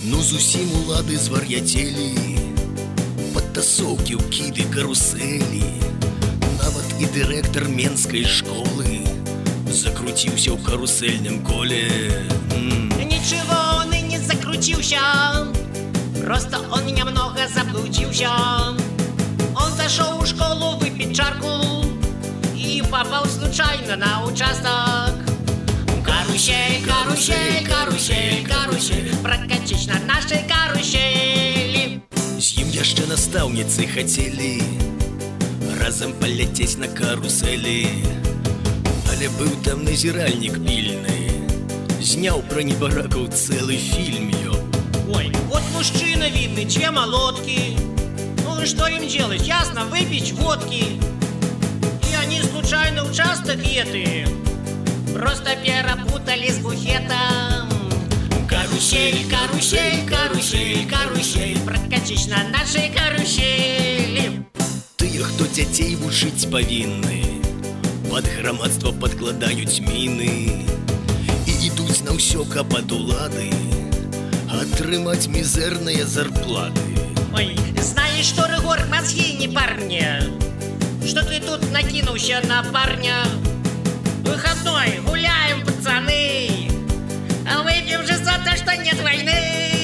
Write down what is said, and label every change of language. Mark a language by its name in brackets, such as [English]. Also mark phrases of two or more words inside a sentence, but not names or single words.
[Belarusian] Зусім улады звар'яцелі, падтасоўкі, ўкіды, карусэлі. Нават і дырэктар менскай школы закруціўся ў карусельным коле. [Russian] Ничего он и не закрутился, просто он немного заблудился. Он зашел в школу выпить чарку и попал случайно на участок. Карусель, карусель, карусель, карусель, прокатись на нашей карусели. [Belarusian] З ім яшчэ настаўніцы хацелі разам паляцець на карусэлі. Але быў там назіральнік пільны, зняў пра небаракаў цэлы фільм, [Russian] Ой, вот мужчина видный, чем молотки. Ну и что им делать? Ясно, выпить водки. И они случайно участок еты просто перепутали с буфетом. Карусель, карусель, карусель, карусель, прокатись на нашей карусели. [Belarusian] Тыя, хто дзяцей вучыць павінны, пад грамадства падкладаюць міны і ідуць на ўсё, каб ад улады атрымаць мізэрныя зарплаты. [Russian] Ой, знаешь что, Рыгор, мозги не парня, что ты тут накинулся на парня? Выходной, гуляем, пацаны, а выпьем же за то, что нет войны.